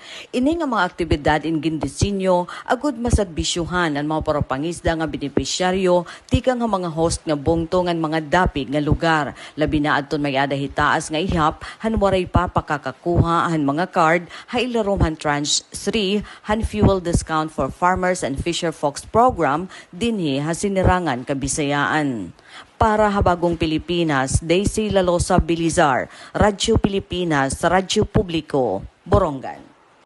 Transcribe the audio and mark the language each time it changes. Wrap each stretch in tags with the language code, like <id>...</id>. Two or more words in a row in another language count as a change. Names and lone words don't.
<war>Ini nga mga aktibidad in gindisinyo agud masadbisyuhan ang mga propangisda nga benepisyaryo tika nga mga host nga bungto ngan mga dapig nga lugar. Labi na adton may ada hitaas nga ihap han waray pa pakakakuha han mga card ha ilarom han tranche 3 han</war> <en>fuel discount for farmers and fisher folks program</en> <war>dinhi ha sinirangan Kabisayaan. Para Habagong Pilipinas, Daisy Lalosa Bilizar, Radyo Pilipinas, Radyo Publiko, Borongan.</war>